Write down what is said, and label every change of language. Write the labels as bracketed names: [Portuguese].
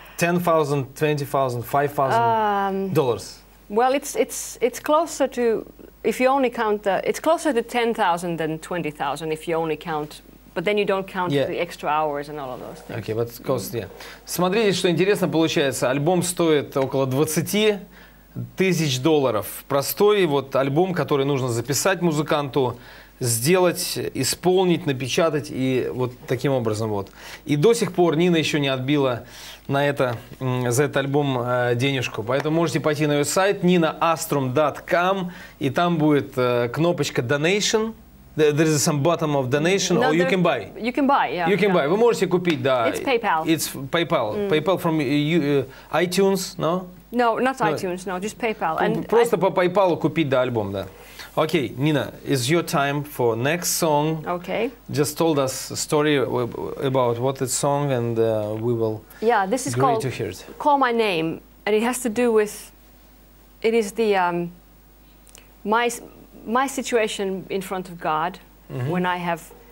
[English] $10,000, $20,000, $5,000. Well, it's closer to. If you only count it's closer to 10,000 than 20,000 if you only count, but then you don't count the extra hours and all of those things. Okay, but it costs, [Russian] Смотрите, что интересно получается. Альбом стоит около $20 000. Простой вот альбом, который нужно записать музыканту, сделать, исполнить, напечатать и вот таким образом вот. И до сих пор Нина еще не отбила за этот альбом денежку. Поэтому можете пойти на ее сайт ninaostroem.com, и там будет кнопочка donation. [English] There is some bottom of donation, or you can buy. You can buy, yeah. You can buy. [Russian] Вы можете купить, да. [English] It's PayPal. It's PayPal. PayPal from iTunes, no? No, not iTunes, no, just PayPal. And [Russian] просто по PayPal купить, да, альбом, да. [English] Okay, Nina, it's your time for next song. Okay. Just told us a story about what the song, and we will. Yeah, this is called to hear it. Call My Name, and it has to do with. It is the my situation in front of God when I have.